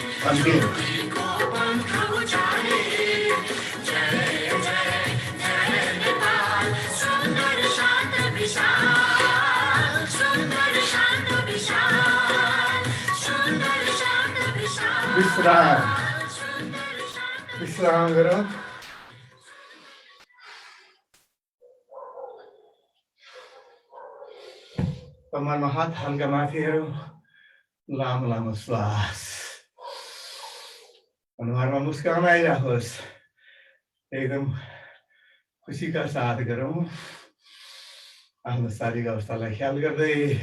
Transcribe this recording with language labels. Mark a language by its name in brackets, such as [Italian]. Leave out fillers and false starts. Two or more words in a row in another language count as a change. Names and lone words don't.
[Nepali] अन्तिम को पंख उचारे जय जय जय नेपाल सुंदर शांत विशाल सुंदर शांत विशाल सुंदर शांत विशाल विश्राम सुंदर शांत विश्राम गरौँ कम्मरमा हात हल्का माथि हेरौँ लामो लामो श्वास अनुहारमा मुस्कान आइराखोस् एकदम खुसीका साथ गरौँ आफ्नो शारीरिक अवस्थालाई ख्याल गर्दै